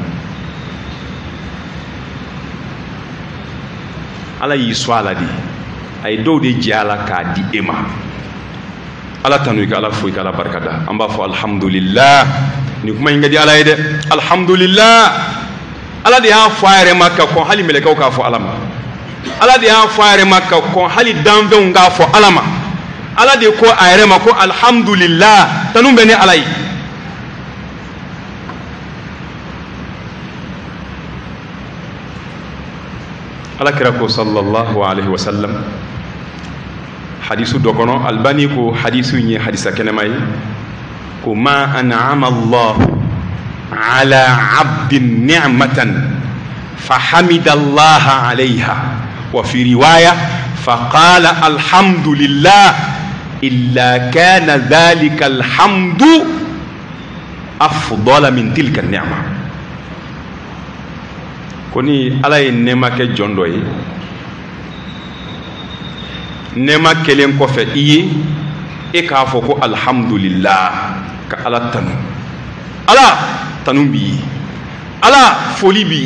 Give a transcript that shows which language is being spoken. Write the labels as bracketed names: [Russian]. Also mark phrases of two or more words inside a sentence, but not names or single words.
[Bambara] ala y'i sɔn a la de a ye dɔw de jɛ a la k'a di e ma ala tanu i ka ala fo i ka ala barika da an b'a fɔ alhamdulillah nin kuma in ka di ala ye dɛ alhamdulillah ala de y'a fɔ a yɛrɛ ma ka kɔn hali mɛlɛkɛw k'a fɔ ala ma ala de y'a fɔ a yɛrɛ ma ka kɔn hali danfɛnw k'a fɔ ala ma ala de ko a yɛrɛ ma ko alhamdulillah tanu bɛ ni ala ye ala kira ko [Arabic] صلى الله عليه وسلم [Bambara] hadisu dɔ kɔnɔ albani ko hadisu in ye hadisa kɛnɛma ye ko [Arabic] ما أنعم الله على عبد نعمة فحمد الله عليها وفي رواية فقال الحمد لله إلا كان ذلك الحمد أفضل من تلك النعمة [Bambara] koni ala ye nɛɛma kɛ jɔn dɔ ye nɛɛma kelen kɔfɛ i ye e k'a fɔ ko alhamdulillah ka ala tanu ala tanu b'i ye ala foli b'i